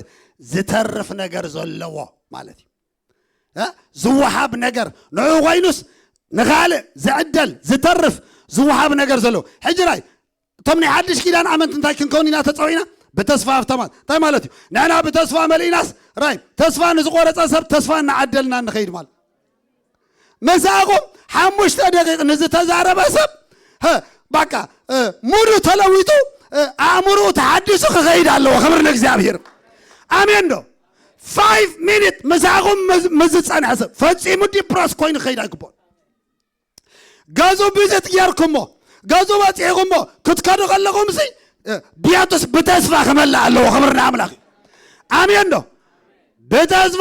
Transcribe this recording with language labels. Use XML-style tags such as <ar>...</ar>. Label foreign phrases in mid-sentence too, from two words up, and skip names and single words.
<ti>ዝተርፍ ነገር ዘለዎ ማለት ዝወሃብ ነገር ንዑ ኮይኑስ ንኻልእ ዝዕደል ዝተርፍ ዝወሃብ ነገር ዘለዎ ሕጂ ራይ እቶም ናይ ሓድሽ ኪዳን ኣመንቲ እንታይ ክንከውን ኢና ተፀዊዕና በተስፋ ሃፍታማት እንታይ ማለት እዩ ንሕና በተስፋ መሊእናስ ራይ ተስፋ ንዝቆረፀ ሰብ ተስፋ እናዓደልና ንኸይድ ማለት መሳኹም 5 ደቂቕ ንዝተዛረበ ሰብ በቃ ሙሉ ተለዊጡ አእምሮ ተሐድሶ ክኸይድ ኣለዎ ክብር ለእግዚአብሔር አሜን ዶ 5 ሚኒት መሳኹም መዝፀንሐ ሰብ ፈፂሙ ዲፕረስ ኮይኑ ክኸይድ ኣይግባእ ገዙ ቢዘት ጌርኩሞ ገዙ በፂሕኩሞ ክትከዱ ከለኹም ሲ ቢያቶስ በተስፋ ክመላእ ኣለዎ ክብር ንኣምላኽ አሜን ዶ በተስፋ</ti>